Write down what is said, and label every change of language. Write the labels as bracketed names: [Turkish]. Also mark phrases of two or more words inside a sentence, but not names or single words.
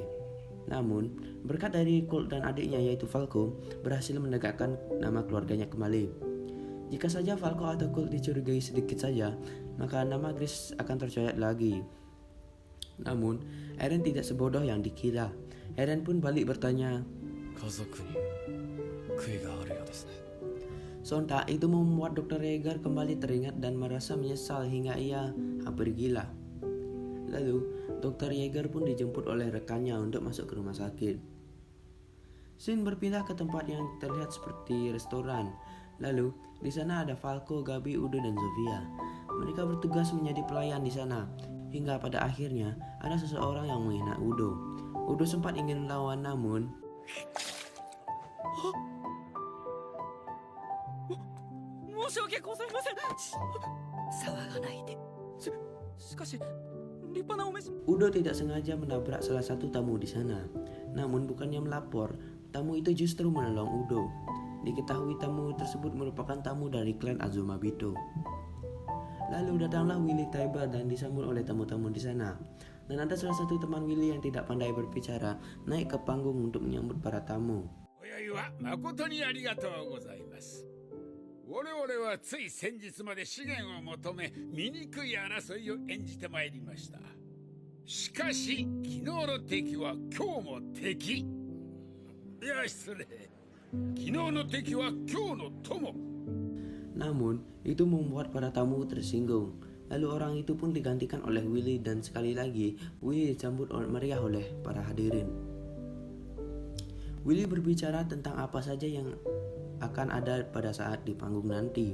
[Indonesian] Namun, berkat dari Colt dan adiknya yaitu Falco berhasil menegakkan nama keluarganya kembali. Jika saja Falco atau Colt dicurigai sedikit saja, maka nama Gris akan tercoret lagi. Namun, Eren tidak sebodoh yang dikira. Eren pun balik bertanya. [Japanese] 家族に悔いがあるようですね。 [Indonesian] Sontak itu membuat Dr. Yeager kembali teringat dan merasa menyesal hingga ia hampir gila. Lalu, Dr. Yeager pun dijemput oleh rekannya untuk masuk ke rumah sakit. Sin berpindah ke tempat yang terlihat seperti restoran. Lalu, di sana ada Falco, Gabi, Udo, dan Sofia. Mereka bertugas menjadi pelayan di sana. Hingga pada akhirnya, ada seseorang yang menghina Udo. Udo sempat ingin melawan namun [Japanese] 申し訳ございません。騒がないで。しかし立派なお召し。 [Indonesian] Udo tidak sengaja menabrak salah satu tamu di sana. Namun bukannya melapor, tamu itu justru menolong Udo. Diketahui tamu tersebut merupakan tamu dari klan Azumabito. Lalu datanglah Willy Tybur dan disambut oleh tamu-tamu di sana. Dan ada salah satu teman Willy yang tidak pandai berbicara naik ke panggung untuk menyambut para tamu. [Japanese] 今宵は誠にありがとうございます。我々はつい先日まで資源を求め醜い争いを演じてまいりました。しかし昨日の敵は今日も敵。いや失礼。昨日の敵は今日の友。 [Indonesian] Namun, itu membuat para tamu tersinggung. Lalu orang itu pun digantikan oleh Willy dan sekali lagi Willy disambut meriah oleh para hadirin. Willy berbicara tentang apa saja yang akan ada pada saat di panggung nanti.